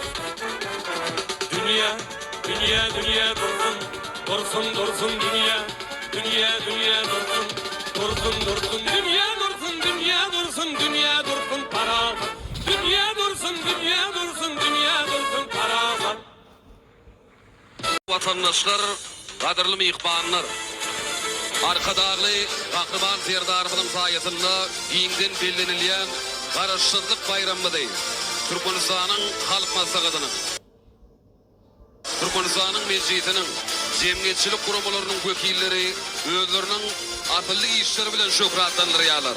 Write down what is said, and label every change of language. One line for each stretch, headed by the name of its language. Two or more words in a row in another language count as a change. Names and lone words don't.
Turkmen: Dünya, dünya, dünya dursun, dursun, dursun dünya. Dünya, dünya dursun, dursun, dursun dünya dursun, dünya dursun, dünya dursun parakat. Dünya dursun, dünya dursun, dünya dursun parakat. Vatandaşlar, kadirli mihmanlar, arkadagly Kahraman Serdarov'nun sayesinde giňden bellenilýän Garaşsyzlyk bayramydy. Türkmenistanyň halk maslahatynyň, Türkmenistanyň mejlisiniň, jemgyýetçilik guramalarynyň wekilleri özleriniň atylly işleri bilen şöhratlandyrýarlar.